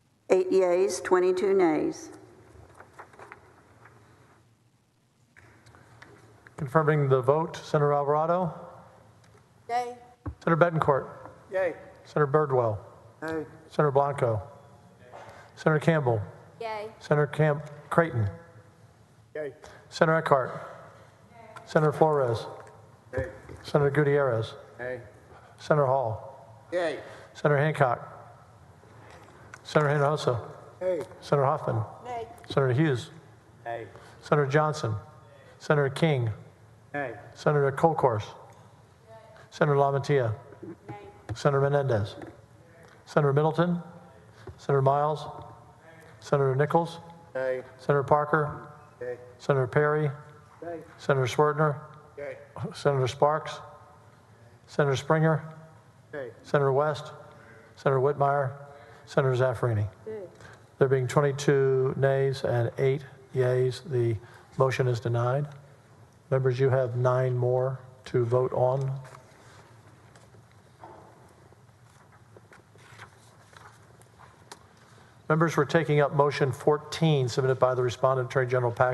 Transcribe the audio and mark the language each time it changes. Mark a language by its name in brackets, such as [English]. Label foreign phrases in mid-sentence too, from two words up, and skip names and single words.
[English] 8 yeas, 22 nays. Confirming the vote, Senator Alvarado, Yay. Senator Betancourt, Yay. Senator Birdwell, Yay. Senator Blanco, Senator Campbell, Yay. Senator Creighton, Yay. Senator Eckhart, Senator Flores, Yay. Senator Gutierrez, Yay. Senator Hall, Yay. Senator Hancock, Senator Hinojosa, Yay. Senator Huffman, Nay. Senator Hughes, Yay. Senator Johnson, Senator King, Yay. Senator Colcourse, Senator LaMantia, Senator Menendez, Senator Middleton, Senator Miles, Senator Nichols, Yay. Senator Parker, Yay. Senator Perry, Yay. Senator Swertner, Yay. Senator Sparks, Senator Springer, Yay. Senator West, Senator Whitmire, Senator Zaffarini. There being 22 nays and 8 yeas, the motion is denied. Members, you have 9 more to vote on. Members, we're taking up motion 14 submitted by the respondent, Attorney General Paxton.